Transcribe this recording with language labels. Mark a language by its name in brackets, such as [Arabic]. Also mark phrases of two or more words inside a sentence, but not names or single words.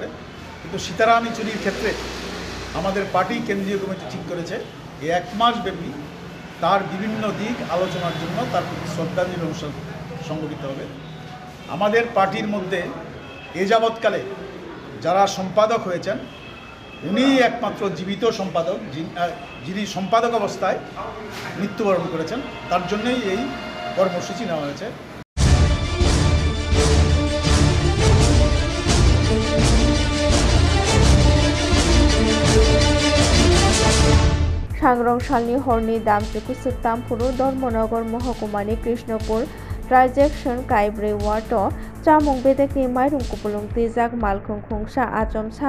[Bangla] কিন্তু সীতারাম ইয়েচুরির ক্ষেত্রে আমাদের পার্টি কেন্দ্রীয় কমিটি ঠিক করেছে এই এক মাস ব্যাপী তার বিভিন্ন দিক আলোচনার জন্য তার প্রতি শ্রদ্ধাঞ্জলি অনুষ্ঠান সংগঠিত হবে। আমাদের পার্টির মধ্যে এ যাবৎকালে যারা সম্পাদক হয়েছেন উনি একমাত্র জীবিত সম্পাদক, যিনি সম্পাদক অবস্থায় মৃত্যুবরণ করেছেন। তার জন্যই এই কর্মসূচি নেওয়া হয়েছে। [Kok Borok] सांग्रंसालनि हरनि दामजुखु तामफुरु धर्मनगर महकुमानि कृष्णपुर ट्राइजेक्शन काइब्रै वार्ड चामुं बेदेकनि माइरं कुपुलुं तिजाक मालखुं खुंसा आचमसा